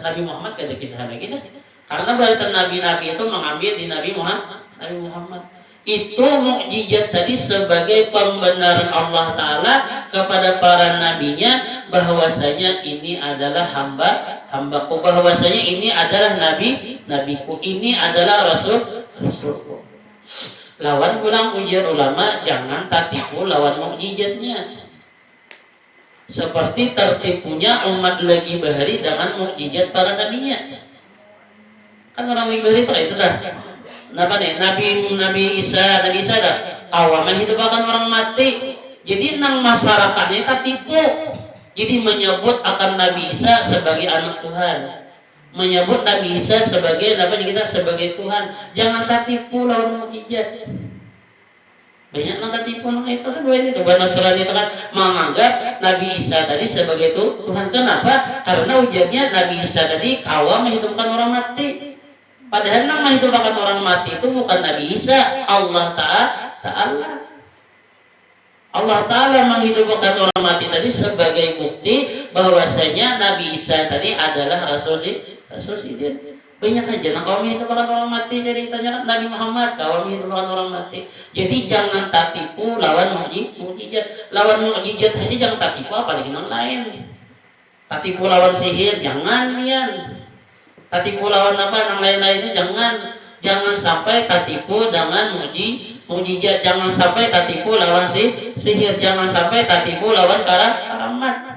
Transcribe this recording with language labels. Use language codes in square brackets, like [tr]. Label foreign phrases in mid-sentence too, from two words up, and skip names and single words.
[id] Nabi Muhammad ada kisah lagi dah. Karena berita nabi-nabi itu mengambil di Nabi Muhammad. Itu mukjizat tadi sebagai pembenaran Allah Ta'ala kepada para nabinya bahwasanya ini adalah hambaku, bahwasanya ini adalah nabiku, ini adalah rasulku. [bjn] Lawan pulang ujar ulama, jangan tertipu lawan mukjizatnya. [id] Seperti tertipunya umat lagi bahari dengan mukjizat para nabinya. [bjn] Kan orang lagi bahari itu dah. [id] Kenapa nih? Nabi Isa dah. [bjn] Awalnya hidup akan orang mati. Jadi nang masyarakatnya tertipu. [id] Jadi menyebut akan Nabi Isa sebagai anak Tuhan. Menyebut Nabi Isa sebagai sebagai Tuhan. Jangan tertipu lawan mukjizat. Banyak yang tertipu itu kan itu Nasrani itu kan menganggap Nabi Isa tadi sebagai Tuhan. Kenapa? [bjn] Karena ujarnya Nabi Isa tadi kawam menghidupkan orang mati. [id] Padahal yang menghidupkan orang mati itu bukan Nabi Isa, Allah Ta'ala. Allah Ta'ala menghidupkan orang mati tadi sebagai bukti bahwasanya Nabi Isa tadi adalah Rasul Sidin. [bjn] Banyak aja nah kalau menghidupkan orang mati jadi tanya Nabi Muhammad kalau menghidupkan orang mati. Jadi jangan tertipu lawan mukjizat. Lawan mukjizat aja jangan tertipu apalagi yang lain. Tertipu lawan sihir jangan pian. Tertipu lawan apa yang lain-lainnya jangan sampai tertipu dengan mukjizat, jangan sampai tertipu lawan sihir, jangan sampai tertipu lawan karamat.